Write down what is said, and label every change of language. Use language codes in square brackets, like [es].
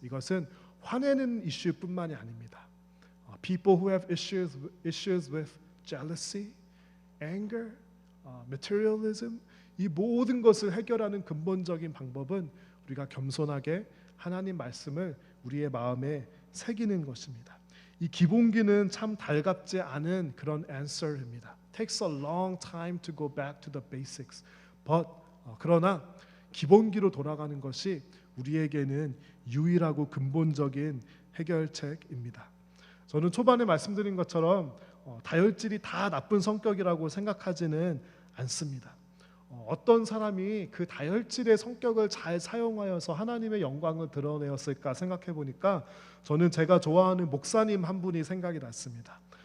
[ko] 이것은 화내는 이슈뿐만이 아닙니다. [en] People who have issues with jealousy, anger, materialism [ko] 이 모든 것을 해결하는 근본적인 방법은 우리가 겸손하게 하나님 말씀을 우리의 마음에 새기는 것입니다. 이 기본기는 참 달갑지 않은 그런 answer입니다. [en] Takes a long time to go back to the basics. [ko] But 그러나 기본기로 돌아가는 것이 우리에게는 유일하고 근본적인 해결책입니다. 저는 초반에 말씀드린 것처럼 다혈질이 다 나쁜 성격이라고 생각하지는 않습니다. 어떤 사람이 그 다혈질의 성격을 잘 사용하여서 하나님의 영광을 드러내었을까 생각해 보니까 저는 제가 좋아하는 목사님 한 분이 생각이 났습니다.